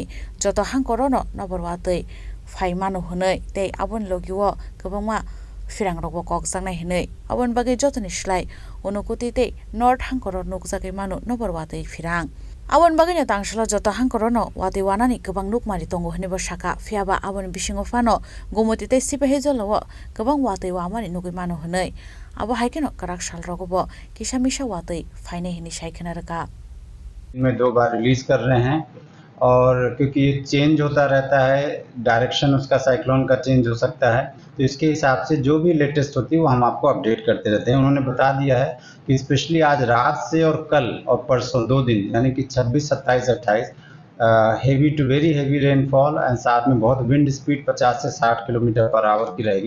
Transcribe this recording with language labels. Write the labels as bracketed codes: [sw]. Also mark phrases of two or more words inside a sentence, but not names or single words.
[trp] joto hangkorono noborwatei faimanu hunei tei abon logiwo kwbangma firangrokbo kokjangnai hinei abon bagai jotoni slai onukuti tei north hangkoro nukjagai manu noborwatei firang Abon bagino tangshala joto hangkorono wati wanani kwbang nukmari tongo hinibo saka phiaba abon bisingo fano Gumoti tei Sipahijolo kwbang watui wamani nugui mano hinei abo haikeno karak salrogobo kisamisa watui faine hini saikhenaraka [hi] में 2 बार रिलीज कर रहे हैं, और क्योंकि ये चेंज होता रहता है, डायरेक्शन उसका साइक्लोन का चेंज हो सकता है, तो इसके हिसाब से जो भी लेटेस्ट होती है वो हम आपको अपडेट करते रहते हैं। उन्होंने बता दिया है कि स्पेशली आज रात से और कल और परसों 2 दिन यानी कि 26, 27, 28 [en] heavy to very heavy rainfall and [hi] साथ में बहुत [en] wind speed [hi] 50 से 60 [en] kilometer per hour [hi] की रहेगी।